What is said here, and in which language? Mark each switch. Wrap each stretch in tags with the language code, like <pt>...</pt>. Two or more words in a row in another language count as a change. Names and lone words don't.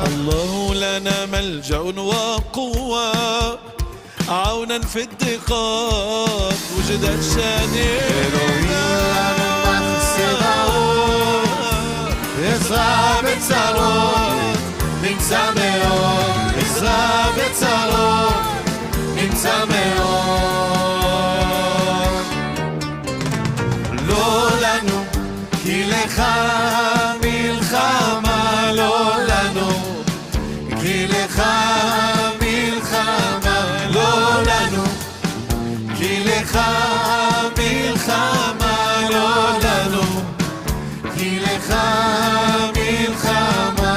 <ar>الله لنا ملجأ وقوة عونا في الضيقات وجدا شديد.</ar> <he>אלוהים לנו מחסה בעוז, עזרה בצרות, נמצא מאוד. עזרה בצרות, נמצא מאוד. לא לנו, כי לך מלחמה, לא לנו, כי לך מלחמה, לא לנו, כי לך מלחמה, לא לנו, כי לך מלחמה.</he>